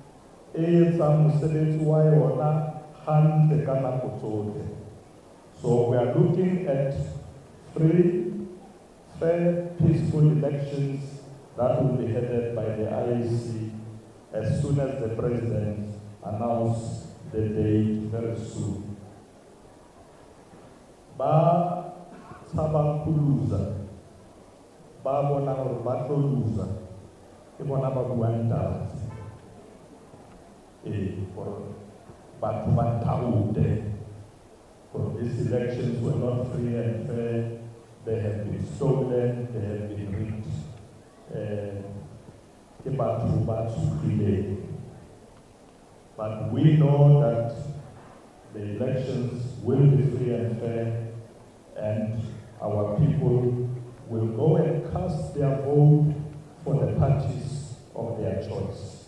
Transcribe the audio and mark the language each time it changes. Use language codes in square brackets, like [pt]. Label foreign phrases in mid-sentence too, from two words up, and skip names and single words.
[en] So we are looking at free, fair, peaceful elections that will be headed by the IEC as soon as the President announces the date very soon. [tn] Ba tsaba kuluza, ba bona gore ba tlo luza, ke bona ba buang taba. For batho ba taude. [en] For these elections were not free and fair. They have been stolen, they have been rigged. But we know that the elections will be free and fair, and our people will go and cast their vote for the parties of their choice.